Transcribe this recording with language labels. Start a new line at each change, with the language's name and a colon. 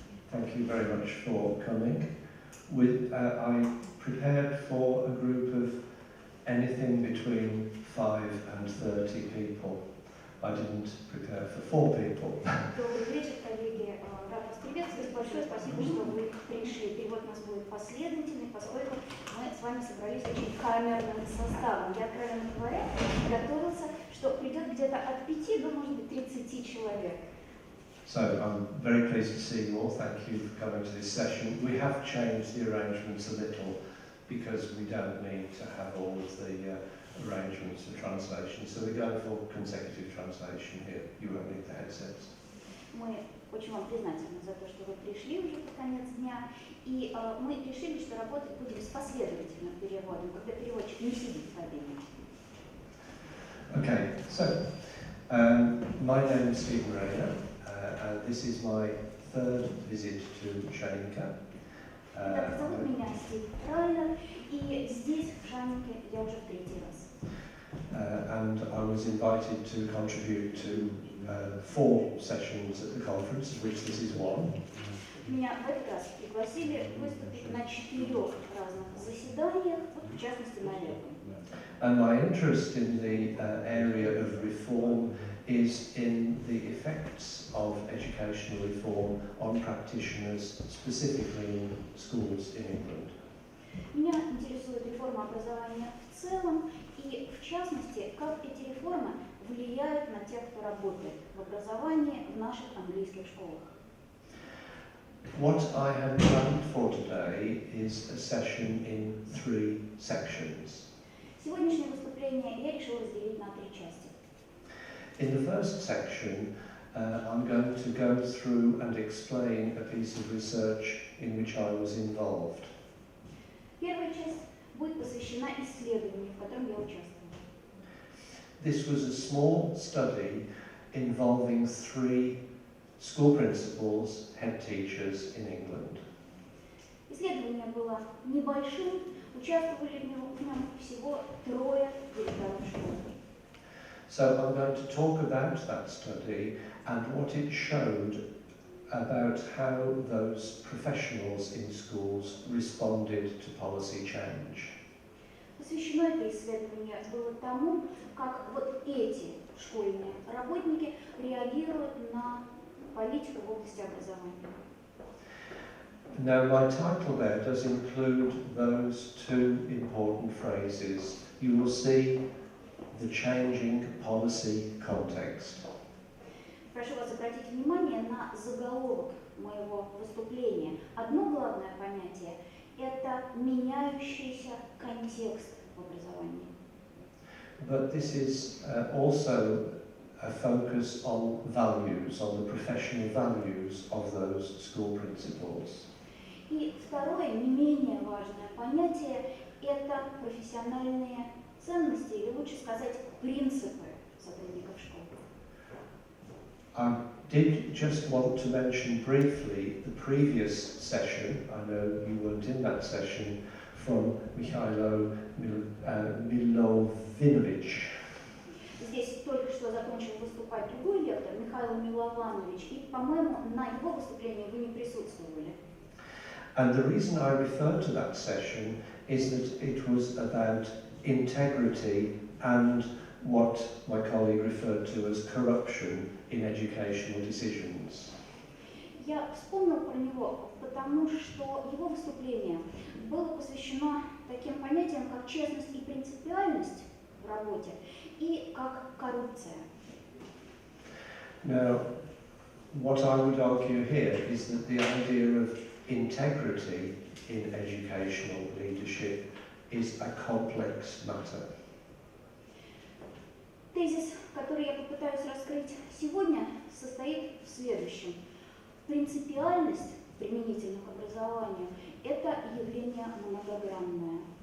English: Thank you very much for coming. I prepared for a group of anything between 5 and 30 people. I didn't prepare for 4 people.
Russian: Добрый вечер, коллеги. Рад вас приветствовать. Большое спасибо, что вы пришли. Перевод у нас будет последовательный, поскольку мы с вами собрались очень камерным составом. Я, откровенно говоря, готовился, что придет где-то от 5 до, может быть, 30 человек.
English: So I'm very pleased to see you all. Thank you for coming to this session. We have changed the arrangements a little because we don't need to have all of the arrangements for translation. So we're going for consecutive translation here. You won't need the headsets.
Russian: Мы очень вам признательны за то, что вы пришли уже под конец дня. И мы решили, что работать будем с последовательным переводом, когда переводчик не сидит в кабине.
English: Okay, so my name is Stephen Rayner. This is my 3rd visit to Shanika.
Russian: Итак, зовут меня Стивен Райнер, и здесь, в Шанике, я уже в 3-й раз.
English: And I was invited to contribute to 4 sessions at the conference, of which this is one.
Russian: Меня в этот раз пригласили выступить на 4 разных заседаниях, вот в частности на этом.
English: And my interest in the area of reform is in the effects of educational reform on practitioners, specifically in schools in England.
Russian: Меня интересует реформа образования в целом, и в частности, как эти реформы влияют на тех, кто работает в образовании в наших английских школах.
English: What I have planned for today is a session in 3 sections.
Russian: Сегодняшнее выступление я решила разделить на 3 части.
English: In the first section, I'm going to go through and explain a piece of research in which I was involved.
Russian: Первая часть будет посвящена исследованию, в котором я участвовала.
English: This was a small study involving 3 school principals, head teachers in England.
Russian: Исследование было небольшим, участвовали в нем всего 3 директоров школ.
English: So I'm going to talk about that study and what it showed about how those professionals in schools responded to policy change.
Russian: Посвящено это исследование было тому, как вот эти школьные работники реагируют на политику в области образования.
English: Now my title there does include those 2 important phrases. You will see the changing policy context.
Russian: Прошу вас обратить внимание на заголовок моего выступления. Одно главное понятие – это меняющийся контекст в образовании.
English: But this is also a focus on values, on the professional values of those school principals.
Russian: И второе, не менее важное понятие – это профессиональные ценности, или лучше сказать, принципы сотрудников школ.
English: I did just want to mention briefly the previous session. I know you weren't in that session, from Mikhailo Milovinovich.
Russian: Здесь только что закончил выступать другой лектор, Михаил Милованович, и, по-моему, на его выступлении вы не присутствовали.
English: And the reason I refer to that session is that it was about integrity and what my colleague referred to as corruption in educational decisions.
Russian: Я вспомнил про него, потому что его выступление было посвящено таким понятиям, как честность и принципиальность в работе, и как коррупция.
English: Now, what I would argue here is that the idea of integrity in educational leadership is a complex matter.
Russian: Тезис, который я попытаюсь раскрыть сегодня, состоит в следующем. Принципиальность применительно к образованию – это явление многогранное.